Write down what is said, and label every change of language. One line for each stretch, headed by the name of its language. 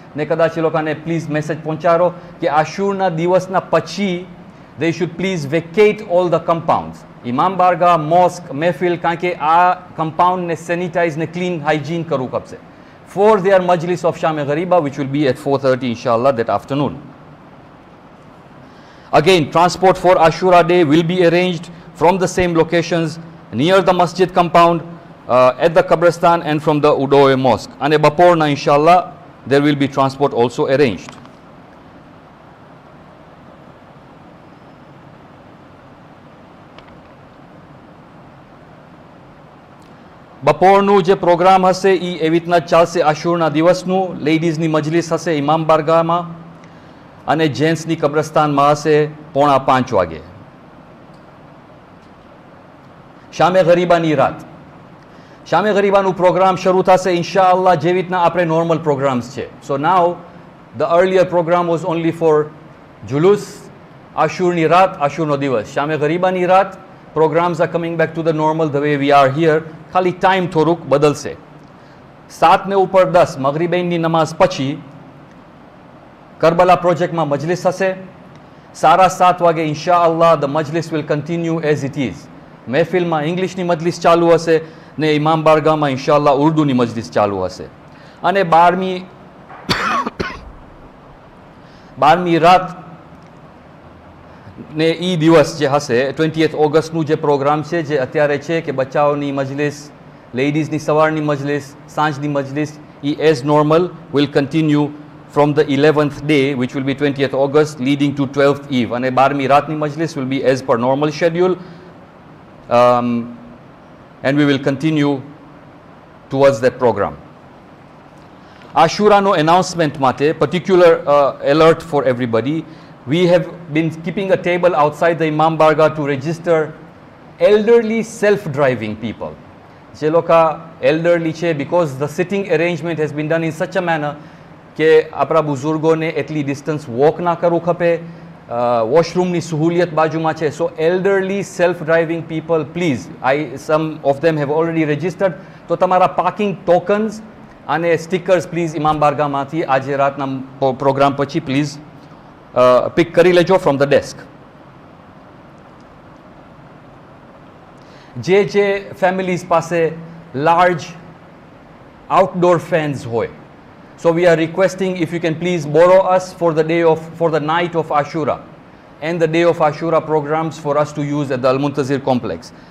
Gujarati: ને કદાચ એ લોકોને પ્લીઝ મેસેજ પહોંચાડો કે આશુરના દિવસના પછી
English: they should please vacate all the compounds.
Gujarati: ઇમામ બારગાહ, મોસ્ક, મહેફિલ, કારણ કે આ કમ્પાઉન્ડને સેનિટાઇઝ ને ક્લીન હાઇજીન કરવું પડશે
English: for their Majlis of Sham Ghariba, which will be at 4:30 inshallah that afternoon. Again, transport for Ashura Day will be arranged from the same locations near the Masjid compound, at the Qabristan and from the Udoe Mosque. And Baporna inshallah there will be transport also arranged.
Gujarati: બપોરનું જે programme હશે એ એવી રીતના ચાલશે. આશુરના દિવસનું લેડીઝની મજલિસ હશે ઇમામ બારગાહમાં અને જેન્ટ્સની કબ્રસ્તાનમાં હશે 4:45 વાગે. શામે ગરીબાની રાત, શામે ગરીબાનું પ્રોગ્રામ શરૂ થશે ઇન્શાઅલ્લાહ જેવી રીતના આપણે નોર્મલ પ્રોગ્રામ્સ છે.
English: So now the earlier programme was only for જુલુસ.
Gujarati: આશુરની રાત, આશુરનો દિવસ, શામે ગરીબાની રાત.
English: Programs are coming back to the normal the way we are here.
Gujarati: ખાલી ટાઈમ થોડુંક બદલશે. 7 ને ઉપર 10 મગરીબની નમાઝ પછી કરબલા પ્રોજેક્ટમાં મજલિસ હશે. 7:30 વાગે
English: ઇન્શાઅલ્લાહ the majlis will continue as it is.
Gujarati: મહેફિલમાં ઇંગ્લિશની Majlis ચાલુ હશે ને ઇમામ બારગાહમાં ઇન્શાઅલ્લાહ ઉર્દુની મજલિસ ચાલુ હશે. અને 12મી રાત ને એ દિવસ જે હશે 20th ઓગસ્ટનું જે પ્રોગ્રામ છે જે અત્યારે છે કે બચ્ચાઓની મજલિસ, લેડીઝની સવારની મજલિસ, સાંજની મજલિસ એ
English: As normal will continue from the 11th day which will be 20th August leading to 12th eve.
Gujarati: અને 12મી રાતની Majlis
English: Will be as per normal schedule and we will continue towards that programme.
Gujarati: આશુરાનો announcement માટે
English: Particular alert for everybody. We have been keeping a table outside the Imam Bargah to register elderly self-driving people.
Gujarati: જે લોકો elderly છે
English: because the sitting arrangement has been done in such a manner
Gujarati: કે આપણા બુઝુર્ગોને એટલી distance walk ના કરવું ખપે. વોશરૂમની સહુલિયત બાજુમાં છે.
English: So elderly self-driving people, please, some of them have already registered.
Gujarati: તો તમારા પાર્કિંગ ટોકન્સ અને સ્ટીકર્સ પ્લીઝ ઇમામ બારગાહમાંથી આજે રાતના પ્રોગ્રામ પછી પ્લીઝ પિક કરી લેજો
English: From the desk.
Gujarati: જે ફેમિલીઝ પાસે લાર્જ આઉટડોર ફેન્સ હોય,
English: so we are requesting if you can please borrow us for the night of Ashura and the day of Ashura programs for us to use at the Al Muntazir complex.